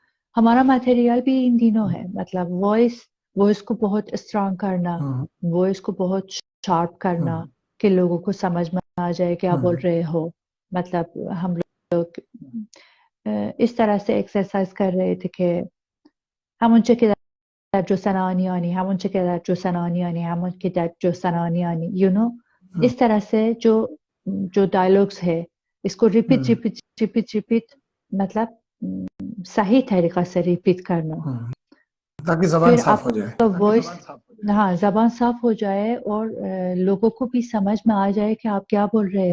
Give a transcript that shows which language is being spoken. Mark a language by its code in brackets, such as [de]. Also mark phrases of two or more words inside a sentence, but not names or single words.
[hi] हमारा मटेरियल भी इन तीनों है। मतलब वॉइस, वॉइस को बहुत स्ट्रांग करना, हुँ, वॉइस को बहुत शार्प करना हुँ, कि लोगों को समझ में आ जाए क्या बोल हुँ, रहे हो। मतलब हम लोग इस तरह से एक्सरसाइज कर रहे थे कि [fa] همون چه که در جستن آنی همون چه که در جستن آنی همون که در جستن آنی हुँ, [hi] इस तरह से जो जो डायलॉग्स है इसको रिपीट हुँ, रिपीट रिपीट रिपीट, मतलब सही तरीका से रिपीट करना। हुँ, ताकि ज़बान फिर साफ़ हो जाए। आपका वॉइस, हाँ, जबान साफ हो जाए और लोगों को भी समझ में आ जाए कि आप क्या बोल रहे